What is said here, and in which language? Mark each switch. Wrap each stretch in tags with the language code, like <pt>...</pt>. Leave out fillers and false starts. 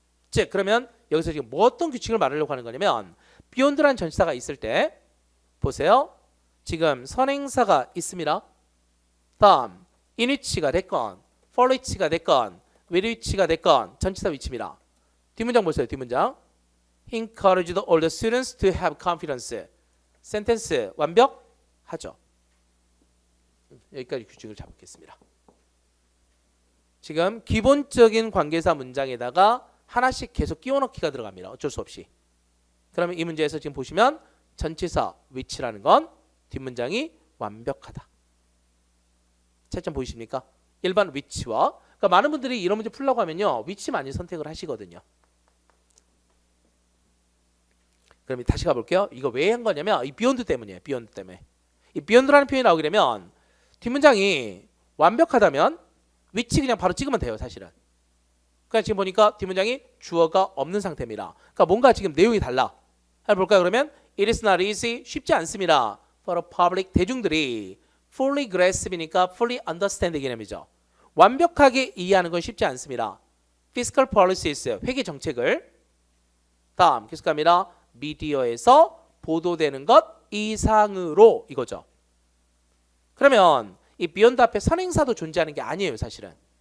<ko>즉 그러면 여기서 지금 뭐 어떤 규칙을 말하려고 하는 거냐면 beyond라는 전치사가 있을 때 보세요. 지금 선행사가 있습니다. 다음 in which가 됐건 for which가 됐건 with which가 됐건 전치사 위치입니다. 뒷문장 보세요. 뒷문장</ko> <en>He encouraged all the students to have confidence.</en> <ko>센텐스 완벽하죠. 여기까지 규칙을 잡겠습니다. 지금 기본적인 관계사 문장에다가 하나씩 계속 끼워 넣기가 들어갑니다. 어쩔 수 없이. 그러면 이 문제에서 지금 보시면 전치사 which라는 건 뒷문장이 완벽하다. 차이점 보이십니까? 일반 which와 그러니까 많은 분들이 이런 문제 풀려고 하면요. which 많이 선택을 하시거든요. 그럼 다시 가볼게요. 이거 왜 한 거냐면 이 beyond 때문이에요. beyond 때문에. 이 beyond라는 표현이 나오게 되면 뒷문장이 완벽하다면 which 그냥 바로 찍으면 돼요. 사실은. 그러니까 지금 보니까 뒷문장이 주어가 없는 상태입니다. 그러니까 뭔가 지금 내용이 달라. 한번 볼까요? 그러면</ko> <en>it is not easy.</en> <ko>쉽지 않습니다.</ko> <en>for a public</en> <ko>대중들이</ko> <en>fully grasp이니까 fully understand 개념이죠.</en> <ko>완벽하게 이해하는 건 쉽지 않습니다. fiscal policies 회계 정책을 다음 계속 갑니다. 미디어에서 보도되는 것 이상으로 이거죠. 그러면 이 beyond 앞에 선행사도 존재하는 게 아니에요. 사실은.</ko>